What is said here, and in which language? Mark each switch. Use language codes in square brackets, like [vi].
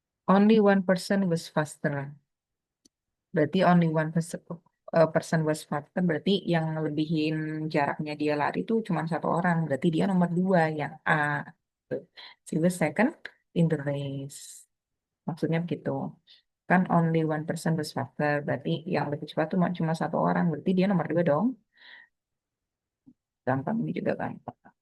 [en] Only one person was faster. [id] Berarti [en] only one person was faster. [id] Berarti yang lebihin jaraknya dia lari itu cuma satu orang. Berarti dia nomor 2 yang A. [en] She was second in the race. [id] Maksudnya begitu. [en] Kan only one person was faster. [id] Berarti yang lebih cepat itu cuma satu orang. Berarti dia nomor 2 dong. Gampang ini juga gampang.